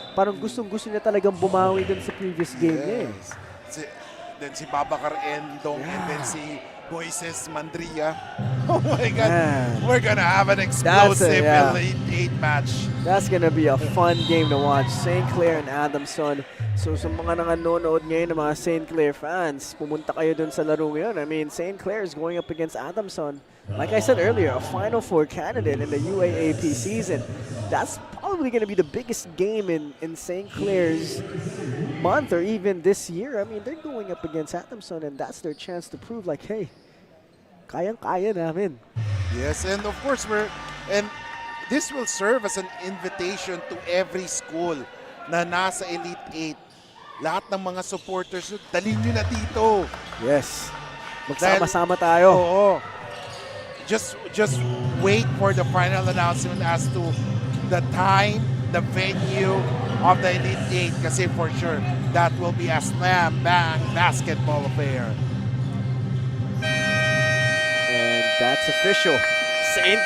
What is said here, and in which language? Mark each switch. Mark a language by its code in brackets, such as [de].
[tl] Parang gustong-gusto niya talagang bumawi dun sa previous game niya. [en] Then si Babacar Endong, and then si Moises Mandria. Oh my God, we're gonna have an explosive Elite 8 match. That's gonna be a fun game to watch. St. Clair and Adamson. [tl] So sa mga nanonood ngayon ng mga St. Clair fans, pumunta kayo dun sa laro ngayon. [en] I mean, [tl] St. [en] Clair is going up against Adamson. Like I said earlier, a Final Four candidate in the UAAP season. That's probably going to be the biggest game in St. Clair's month or even this year. I mean, they're going up against Adamson, and that's their chance to prove like, hey, [tl] kayang-kaya namin. [en] Yes, and of course, this will serve as an invitation to every school [tl] na nasa [en] Elite 8 [tl] lahat ng mga supporters, dalhin nyo na dito. Yes. Magsama-sama tayo. Oo. [en] Just wait for the final announcement as to the time, the venue of the Elite 8 kasi for sure that will be a slam bang basketball affair. And that's official. St.